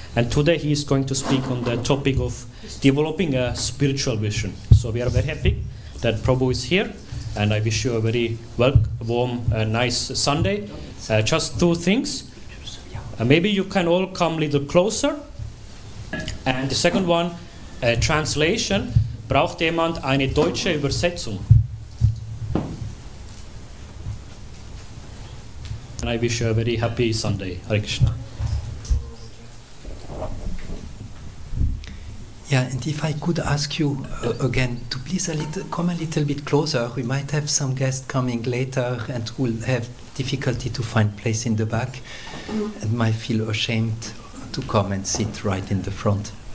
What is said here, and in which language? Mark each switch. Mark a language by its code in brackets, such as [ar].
[en] And today he is going to speak on the topic of developing a spiritual vision. So we are very happy that Prabhu is here. And I wish you a very warm, nice Sunday. Just two things. Maybe you can all come a little closer. And the second one, translation. [de] Braucht jemand eine deutsche Übersetzung? [en] And I wish you a very happy Sunday. Hare Krishna. Yeah, and if I could ask you again to please come a little bit closer. We might have some guests coming later and will have difficulty to find place in the back and might feel ashamed to come and sit right in the front.